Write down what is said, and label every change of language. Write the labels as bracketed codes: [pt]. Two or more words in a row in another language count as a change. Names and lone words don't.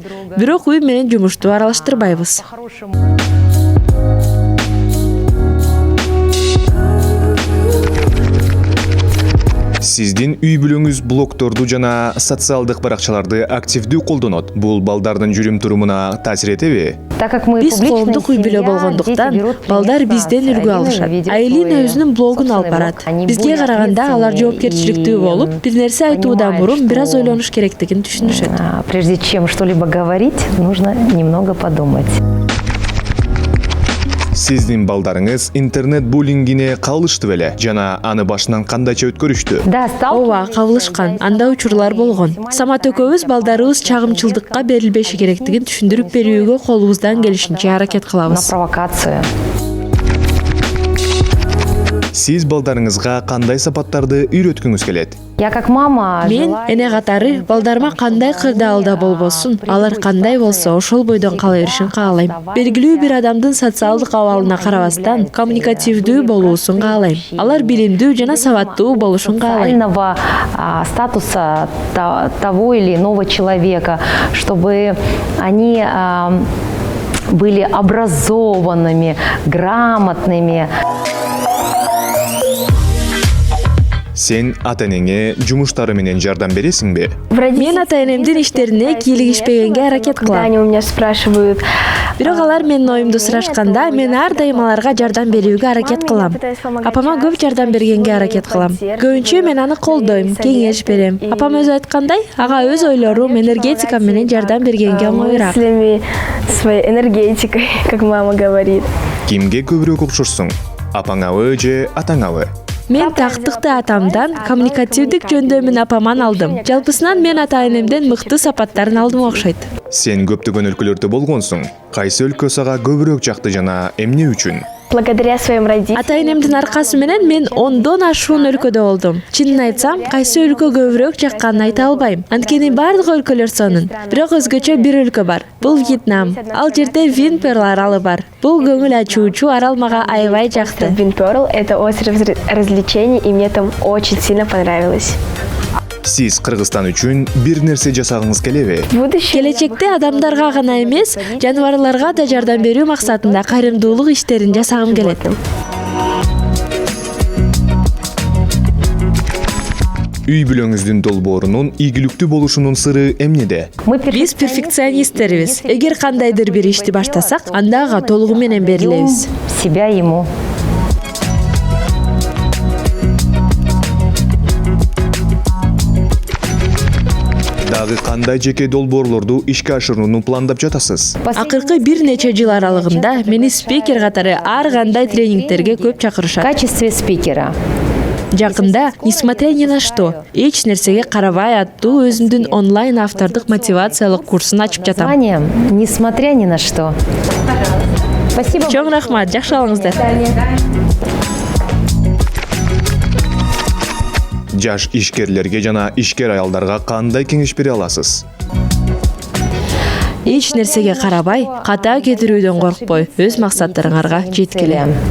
[ky] Бирок үй менен жумушту аралаштырбайбыз. Сиздин үй бүлөңүз блогторду жана социалдык баракчаларды активдүү колдонот. Бул балдардын жүрүм-турумуна таасир этеби? [ru] Так как мы [ky] Биз [ru] публичная [ky] коомдук үй бүлө [ru] семья, [ky] болгондуктан [ru] дети берут [ky] балдар [ru] пример [ky] бизден [ru] с [ky] үлгү [ru] Алиной, [ky] алышат. [ru] ведет [ky] Айлина [ru] свой [ky] өзүнүн блогун алып [ru] собственный [ky] барат. [ru] блог. Они [ky] Бизге [ru] более [ky] караганда алар [ru] ответственные [ky] жоопкерчиликтүү [ru] и [ky] болуп, бир нерсе айтууда [ru] понимают, [ky] мурун бир аз [ru] что, [ky] ойлонуш керектигин түшүнүшөт. [ru] Прежде чем что-либо говорить, нужно немного подумать. [ky] Сиздин балдарыңыз интернет буллингине кабылышты беле жана аны башынан кандайча өткөрүштү? [ru] Да, [ky] Ооба, кабылышкан. Анда учурлар болгон. Самат экөөбүз балдарыбыз чагымчылдыкка берилбеши керектигин түшүндүрүп берүүгө колубуздан келишинче аракет [ru] на [ky] кылабыз. [ru] провокацию. [ky] Сиз балдарыңызга кандай сапаттарды үйрөткүңүз келет? [ru] Я как мама [ky] Мен [ru] желаю, [ky] эне катары балдарыма кандай кырдаалда болбосун, алар кандай болсо ошол бойдон кала беришин каалайм. Белгилүү бир адамдын социалдык абалына карабастан коммуникативдүү болуусун каалайм. Алар билимдүү жана сабаттуу болушун каалайм. [ru] социального статуса того или иного человека, чтобы они были образованными, грамотными. [ky] Сен ата-энеңе жумуштары менен жардам бересиңби? Мен ата-энемдин иштерине кийлигишпегенге аракет [ru] Когда [ky] кылам. [ru] они у меня спрашивают, [ky] Бирок алар менин оюмду сурашканда, мен ар дайым аларга жардам берүүгө аракет кылам. Апама көп жардам бергенге аракет кылам. Көбүнчө мен аны колдойм, кеңеш берем. Апам өзү айткандай, ага өз ойлорум, энергетикам менен жардам бергенге оңоюраак. [ru] мыслями, своей энергетикой, как мама говорит. [ky] Кимге көбүрөөк окшошсуң? Апаңабы же атаңабы? Мен тактыкты атамдан, коммуникативдик жөндөмүн апаман алдым. Жалпысынан мен ата-энемден мыкты сапаттарын алдым окшойт. Сен көптөгөн өлкөлөрдө болгонсуң. Кайсы өлкө сага көбүрөөк жакты жана эмне үчүн? [ru] Благодаря своим родителям. [ky] Ата-энемдин аркасы менен мен 10дон ашуун өлкөдө болдум. Чынын айтсам, кайсы өлкө көбүрөөк жакканын айта албайм. Анткени бардык өлкөлөр сонун. Бирок өзгөчө бир өлкө бар. Бул Вьетнам. Ал жерде Винпер аралы бар. Бул көңүл ачуучу арал мага аябай жакты. [ru] Винперл — это остров развлечений, и мне там очень сильно понравилось. [ky] Сиз Кыргызстан үчүн бир нерсе жасагыңыз келеби? [ru] В будущем [ky] Келечекте адамдарга гана эмес, жаныбарларга да жардам берүү максатында кайрымдуулук иштерин жасагым келет. Үй бүлөңүздүн долбоорунун ийгиликтүү болушунун сыры эмнеде? Биз перфекционисттербиз. Эгер кандайдыр бир ишти баштасак, анда ага толугу менен берилебиз. [ru] Себя ему. [ky] Дагы кандай жеке долбоорлорду ишке ашырууну пландап жатасыз? Акыркы бир нече жыл аралыгында мени спикер катары ар кандай тренингтерге көп [ru] В [ky] чакырышат. [ru] качестве спикера. Жакында «Несмотря ни на что, [ky] эч нерсеге карабай» аттуу өзүмдүн онлайн автордук мотивациялык курсун ачып жатам. [ru] Название «Несмотря ни на что». Спасибо. [ky] Чоң рахмат, жакшы алыңыздар. Жаш ишкерлерге жана ишкер аялдарга кандай кеңеш бере аласыз? Эч нерсеге карабай, ката кетирүүдөн коркпой, өз максаттарыңарга жеткиле.